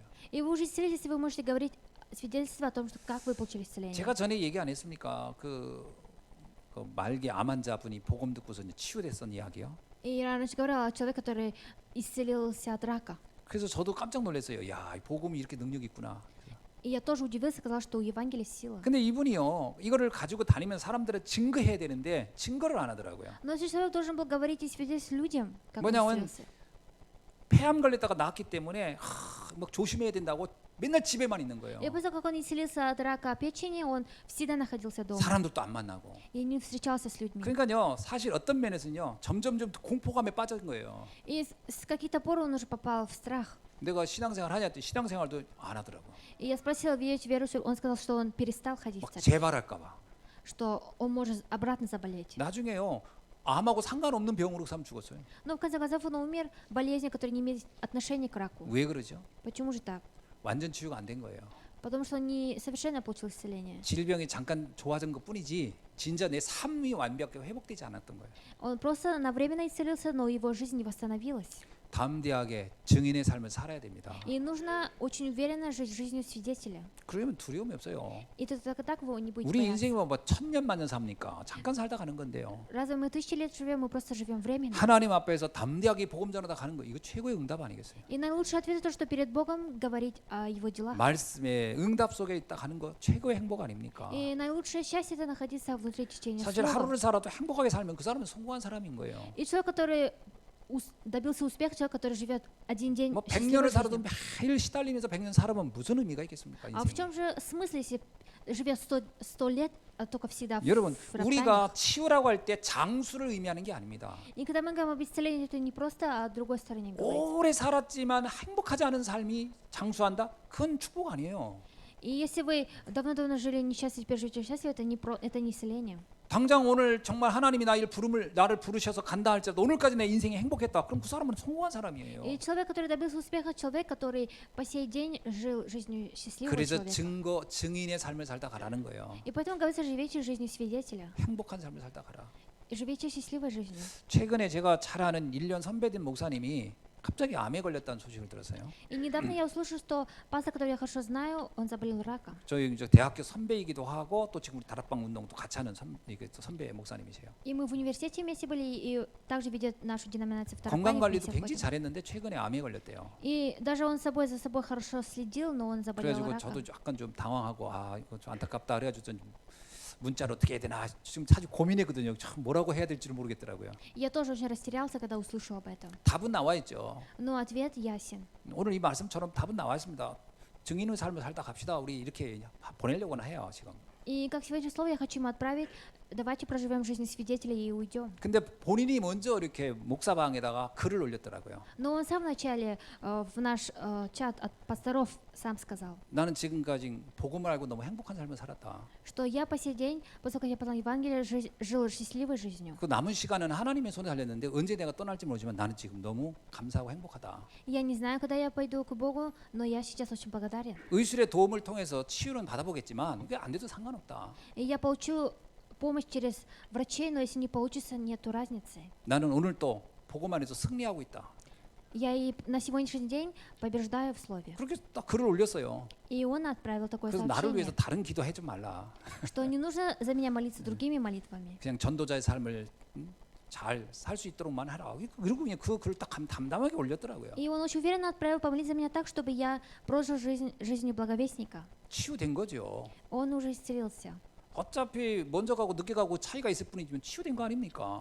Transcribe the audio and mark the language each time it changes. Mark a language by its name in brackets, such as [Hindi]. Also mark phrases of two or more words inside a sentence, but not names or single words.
[Russian] И вы уже исцелились, если вы можете говорить свидетельство о том, что как вы получили исцеление. [Korean] 제가 전에 얘기 안 했습니까? 그 말기 암 환자분이 복음 듣고서 이제 치유됐던 이야기요. [Russian] И я раньше говорила о человеке, который исцелился от рака. [Korean] 그래서 저도 깜짝 놀랐어요. 야, 이 복음이 이렇게 능력이 있구나. [Russian] И я тоже удивился, сказал, что у Евангелия сила. [Korean] 근데 이분이요, 이거를 가지고 다니면 사람들을 증거해야 되는데 증거를 안 하더라고요. [Russian] Но если человек должен был говорить и свидетельствовать людям, как он [Korean] 뭐냐면 [Russian] исцелился. [Korean] 폐암 걸렸다가 나았기 때문에 막 조심해야 된다고 맨날 집에만 있는 거예요. [Russian] И после того, как он исцелился от рака печени, он всегда находился дома [Korean] 사람들도 안 만나고. [Russian] и не встречался с людьми. [Korean] 그러니까요, 사실 어떤 면에서는요, 점점점 공포감에 빠진 거예요. [Russian] И с каких-то пор он уже попал в страх. [Korean] 내가 신앙생활 하냐 했더니 신앙생활도 안 하더라고. [Russian] И я спросила, верующий, он сказал, что он перестал ходить в [Korean] 막 [Russian] церковь, [Korean] 재발할까봐. [Russian] что он может обратно заболеть. [Korean] 나중에요, 암하고 상관없는 병으로 사람 죽었어요. [Russian] Но в конце концов он умер болезнью, которая не имеет отношения к раку. [Korean] 왜 그러죠? [Russian] Почему же так? [Korean] 완전 치유가 안 된 거예요. [Russian] Потому что он не совершенно получил исцеление. [Korean] 질병이 잠깐 좋아진 것뿐이지 진짜 내 삶이 완벽하게 회복되지 않았던 거예요. [Russian] Он просто на временно исцелился, но его жизнь не восстановилась. [Korean] 담대하게 증인의 삶을 살아야 됩니다. [Russian] И нужно очень уверенно жить жизнью свидетеля. [Korean] 그러면 두려움이 없어요. [Russian] И только так вы не будете [Korean] 우리 [Russian] бояться. [Korean] 인생이 뭐 1000년 만년 삽니까? 잠깐 살다 가는 건데요. [Russian] Разве мы 1000 лет живем, мы просто живем временно? [Korean] 하나님 앞에서 담대하게 복음 전하다 가는 거 이거 최고의 응답 아니겠어요? [Russian] И наилучший ответ то, что перед Богом говорить о Его делах. [Korean] 말씀의 응답 속에 있다 가는 거 최고의 행복 아닙니까? [Russian] И наилучшее счастье это находиться внутри течения [Korean] 사실 [Russian] слова. [Korean] 하루를 살아도 행복하게 살면 그 사람은 성공한 사람인 거예요. [Russian] И человек, который добился успеха, человек, который живет один день [Korean] 뭐 [Russian] счастливой [Korean] 100년을 살아도 [Russian] жизнью. [Korean] 매일 시달리면서 100년 살아면 무슨 의미가 있겠습니까? [Russian] А в [Korean] 인생에. [Russian] чем же смысл, если живет 100 лет, а только всегда [Korean] 여러분, [Russian] в роптаниях? [Korean] 우리가 치유라고 할 때 장수를 의미하는 게 아닙니다. [Russian] И когда мы говорим об исцелении, это не просто о другой стороне говорить. [Korean] 오래 살았지만 행복하지 않은 삶이 장수한다? 그건 축복 아니에요. [Russian] И если вы давно-давно жили несчастливо, теперь живете счастливо, это не исцеление. [Korean] 당장 오늘 정말 하나님이 나를 부르셔서 간다 할지라도 오늘까지 내 인생이 행복했다. 그럼 그 사람은 성공한 사람이에요. [Russian] И человек, который добился успеха, человек, который по сей день жил жизнью счастливого [Korean] 그래서 [Russian] человека. [Korean] 증인의 삶을 살다 가라는 거예요. [Russian] И поэтому говорится, живите жизнью свидетеля. [Korean] 행복한 삶을 살다 가라. [Russian] И живите счастливой жизнью. [Korean] 최근에 제가 잘 아는 1년 선배된 목사님이 갑자기 암에 걸렸다는 소식을 들었어요. [Russian] И недавно я услышала, что пастор, которого я хорошо знаю, он заболел раком. [Korean] 저희 이제 대학교 선배이기도 하고 또 지금 우리 다락방 운동도 같이 하는 이게 또 선배 목사님이세요. [Russian] И мы в университете вместе были, и также ведет нашу деноминацию второй [Korean] 건강 관리도 굉장히 잘했는데 최근에 암에 걸렸대요. [Russian] И даже он за собой хорошо следил, но он заболел [Korean] 그래가지고 [Russian] раком. [Korean] 저도 약간 좀 당황하고 아 이거 좀 안타깝다 그래가지고 좀 문자로 어떻게 해야 되나 지금 사실 고민했거든요. 참 뭐라고 해야 될지를 모르겠더라고요. [Russian] Я тоже очень растерялся, когда услышал об этом. [Korean] 답은 나와 있죠. [Russian] Но ответ ясен. [Korean] 오늘 이 말씀처럼 답은 나와 있습니다. 증인의 삶을 살다 갑시다. 우리 이렇게 보내려고는 해요 지금. [Russian] И как сегодня слово я хочу ему отправить, давайте проживем жизнь свидетелей и уйдем. [Korean] 근데 본인이 먼저 이렇게 목사방에다가 글을 올렸더라고요. [Russian] Но он сам вначале в наш чат от пасторов сам сказал, [Korean] 나는 지금까지 복음을 알고 너무 행복한 삶을 살았다. [Russian] что я по сей день, после того, как я познал Евангелие, жил счастливой жизнью. [Korean] 그 남은 시간은 하나님의 손에 달렸는데 언제 내가 떠날지 모르지만 나는 지금 너무 감사하고 행복하다. [Russian] Я не знаю, когда я пойду к Богу, но я сейчас очень благодарен. [Korean] 의술의 도움을 통해서 치유는 받아보겠지만 그게 안 돼도 상관없다. [Russian] И я получу помощь через врачей, но если не получится, нету разницы. [Korean] 나는 오늘 또 복음 안에서 승리하고 있다. [Russian] Я и на сегодняшний день побеждаю в слове. [Korean] 그렇게 딱 글을 올렸어요. [Russian] И он отправил такое [Korean] 그래서 나를 위해서 [Russian] сообщение, [Korean] 다른 기도 해좀 말라. [Russian] что не нужно за меня молиться другими молитвами. [Korean] 그냥 전도자의 삶을 잘 살 수 있도록만 하라. 그리고 그냥 그 글을 딱 담담하게 올렸더라고요. [Russian] И он очень уверенно отправил помолиться за меня так, чтобы я прожил жизнью благовестника. [Korean] 치유된 거죠. [Russian] Он уже исцелился. [Korean] 어차피 먼저 가고 늦게 가고 차이가 있을 뿐이지만 치유된 거 아닙니까?